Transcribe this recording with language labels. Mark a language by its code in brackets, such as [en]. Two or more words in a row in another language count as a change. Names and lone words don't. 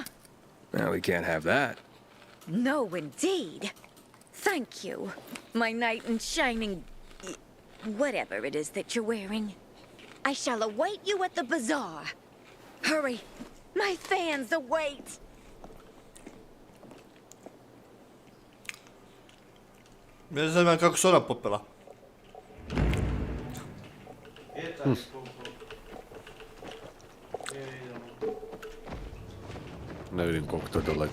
[en] Well, we can't have that. No, indeed. Thank you, my knight in shining... whatever it is that you're wearing. I shall await you at the bazaar. Hurry, my fans await. [hr] Ne znam ja kako se ona popela. Etaj koliko. Idemo. Ne vidim koliko to daleko.